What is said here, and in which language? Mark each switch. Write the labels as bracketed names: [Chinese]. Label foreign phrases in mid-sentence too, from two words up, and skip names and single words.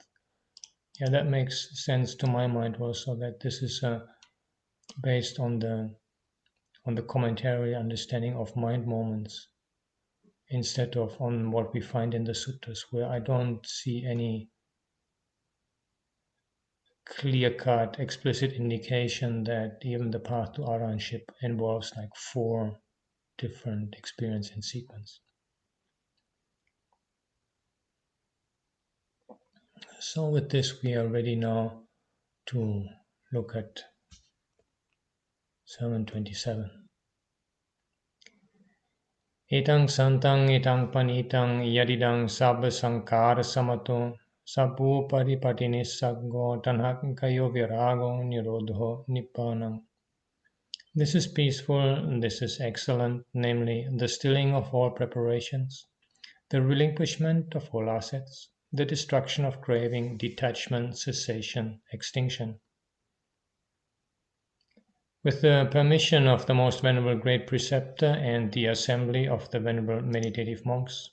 [English] Yeah, that makes sense to my mind also, that this is based on the commentary understanding of mind moments, instead of on what we find in the suttas, where I don't see any clear-cut, explicit indication that even the path to arahantship involves like 4 different experience in sequence. So with this we are ready now to look at Sermon 27. [Pali] Etang santang etang panitang yadidang sabba sankara samato sabbu paripatinis saggo tanhakayo virago nirodho nibbānam. [English] This is peaceful, this is excellent, namely the stilling of all preparations, the relinquishment of all assets, the destruction of craving, detachment, cessation, extinction. With the permission of the Most Venerable Great Preceptor and the assembly of the Venerable Meditative Monks.